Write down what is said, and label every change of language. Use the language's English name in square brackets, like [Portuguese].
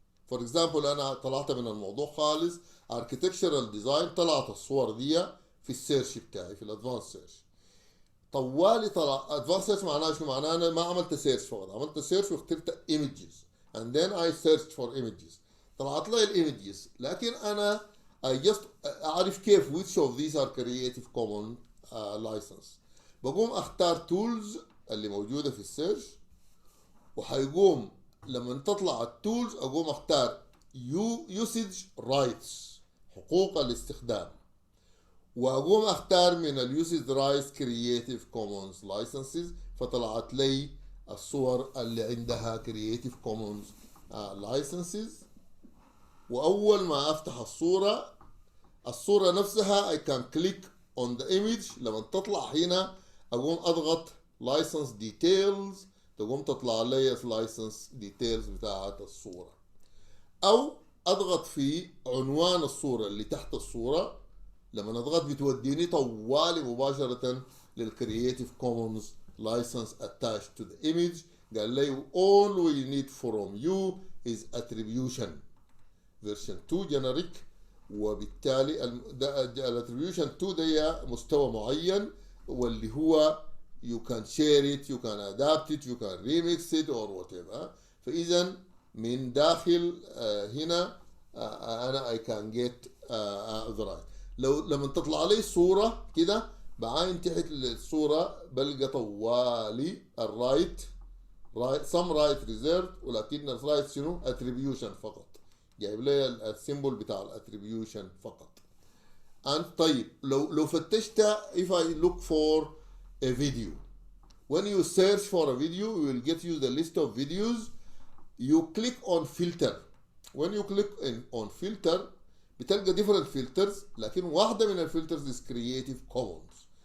[English] for example [Arabic] انا طلعت من الموضوع خالص architectural design، طلعت الصور دي في السيرش بتاعي في الادفانس سيرش. طوالي طلع ادفانس سيرش معناه شو؟ معناه انا ما عملت سيرش فقط، عملت سيرش واخترت images [English] and then I searched for images. [Arabic] طلعت لي الايمجز، لكن انا [English] I just [Arabic] اعرف كيف [English] which of these are Creative Commons license. [Arabic] بقوم اختار تولز اللي موجوده في السيرش، وحيقوم لما تطلع التولز اقوم اختار [English] usage rights [Arabic] حقوق الاستخدام، واقوم اختار من اليوسج رايتس كرييتيف كومونز لايسنسز، فطلعت لي الصور اللي عندها كرييتيف كومونز لايسنسز. واول ما افتح الصوره نفسها [English] I can click on the image. [Arabic] لما تطلع هنا اقوم اضغط license details، تقوم تطلع لي license details بتاعت الصوره، او اضغط في عنوان الصوره اللي تحت الصوره. لما نضغط بتوديني طوالي مباشرة للكرييتيف كومونز لايسنس [English] attached to the image. [Arabic] قال لي [English] all we need from you is attribution version 2 generic، [Arabic] وبالتالي الاتريبيوشن 2 ده مستوى معين، واللي هو [English] you can share it, you can adapt it, you can remix it or whatever. [Arabic] فإذا من داخل هنا أنا [English] I can get the right. [Arabic] لما تطلع لي صورة كده بعاين تحت الصورة بلقى طوالي الرايت [English] some right reserved، [Arabic] ولكن الرايت شنو؟ attribution فقط، جايب لي السيمبل بتاع الاتريبيوشن فقط. طيب لو فتشت [English] if I look for a video, when you search for a video you will get you the list of videos. You click on filter. When you click on filter [Arabic] بتلقى [English] different filters، [Arabic] لكن واحدة من الفلترز [English] is Creative Commons.